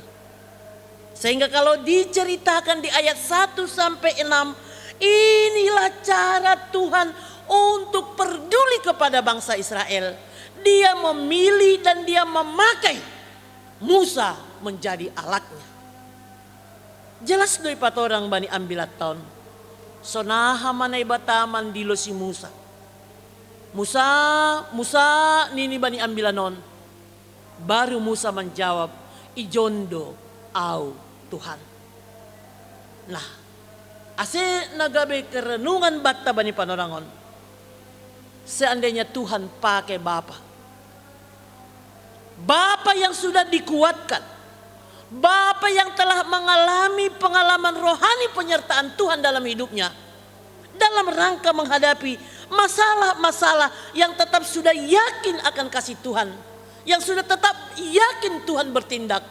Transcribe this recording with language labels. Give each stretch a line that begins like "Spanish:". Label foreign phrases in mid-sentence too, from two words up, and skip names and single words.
Indonesian: Sehingga kalau diceritakan di ayat 1 sampai 6, inilah cara Tuhan untuk peduli kepada bangsa Israel. Dia memilih dan dia memakai Musa menjadi alatnya.
Batak Simalungun: Jelas doi patorang bani ambilat tahun. Sonaha manai bataman dilo si Musa. Musa nini bani ambilanon.
Indonesian: Baru Musa menjawab,
Batak Simalungun: ijondo au
Indonesian: Tuhan.
Batak Simalungun: Nah, ase nagabe kerenungan batta bani panorangon.
Indonesian: Seandainya Tuhan pakai Bapak yang sudah dikuatkan, Bapak yang telah mengalami pengalaman rohani penyertaan Tuhan dalam hidupnya, dalam rangka menghadapi masalah-masalah yang tetap sudah yakin akan kasih Tuhan, yang sudah tetap yakin Tuhan bertindak.